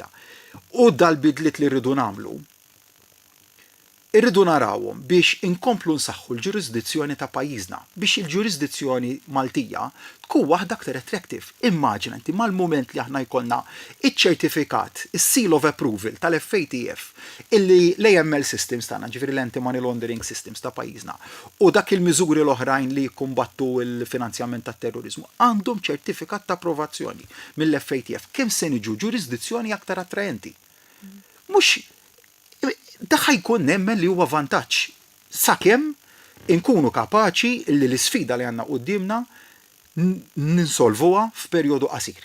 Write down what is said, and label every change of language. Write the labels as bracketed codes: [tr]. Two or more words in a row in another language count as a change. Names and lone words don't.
[mt] U dal-bidliet li rridu nagħmlu, irridu narawhom biex inkomplu nsaħħu l-ġurisdizzjoni ta' pajjiżna, biex il-ġurisdizzjoni Maltija tkun waħda aktar attractive. Immaġina inti mal-mument li aħna jkollna iċ-ċertifikat, is- [en] seal of approval [mt] tal-FATF illi l- [en] AML systems [mt] tagħna, ġifieri l- [en] anti-money laundering systems [mt] ta' pajjiżna, u dak il-miżuri l-oħrajn li jkumbattu l-finanzjament tat-terrorizmu għandhom ċertifikat ta' approvazzjoni mill-FATF. Kemm se niġu ġurisdizzjoni aktar attraenti? Mhux daħħa jkun nemmen li huwa vantaġġ sakemm inkunu kapaċi li l-isfida li għandna qudiemna ninsolvuha f'perjodu qasir.